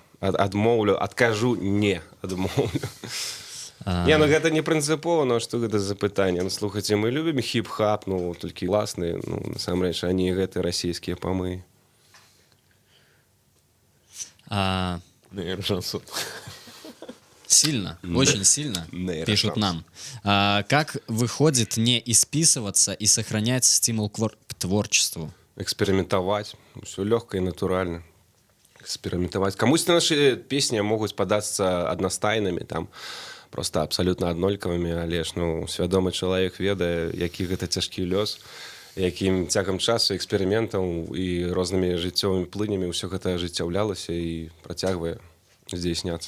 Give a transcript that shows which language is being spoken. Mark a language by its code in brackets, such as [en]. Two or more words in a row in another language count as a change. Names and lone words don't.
[be] Адмоўлю, адкажу не, адмоўлю. Не, ну гэта не прынцыпова, ну што гэта за пытанне? Ну, слухайце, мы любім хіп-хап, ну, толькі класны, ну, насамрэч, а не гэты расійскія памы. [ru] Нейрошансон. Сильно, очень сильно Нейрошанс. пишут нам. Как выходит не исписываться и сохранять стимул к творчеству? [be] Экспериментаваць, усё лёгка і натуральна. Экспериментаваць. Камусьці нашы песні могуць падацца аднастайнымі, там, просто абсалютна аднолькавымі, але ж, ну, свядомы чалавек ведае, які гэта цяжкі лёс, якім цягам часу эксперыментаў і рознымі жыццёвымі плынямі ўсё гэта ажыццяўлялася і працягвае здзейсняцца.